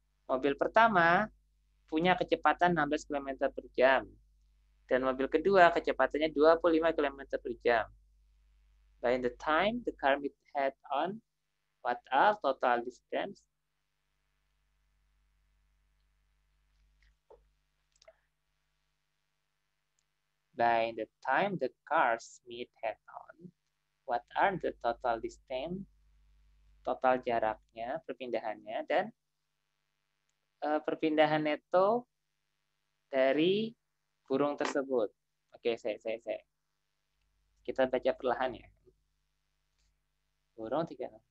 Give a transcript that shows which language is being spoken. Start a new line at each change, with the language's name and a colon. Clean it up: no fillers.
Indonesian: Mobil pertama punya kecepatan 16 km per jam. Dan mobil kedua kecepatannya 25 km per jam.
English: By the time the car meet head on, what are total distance? By the time the cars meet head on, what are the total distance?
Indonesian: Total jaraknya, perpindahannya, dan perpindahan neto dari burung tersebut. Oke, saya. Kita baca perlahan ya. Burung 3.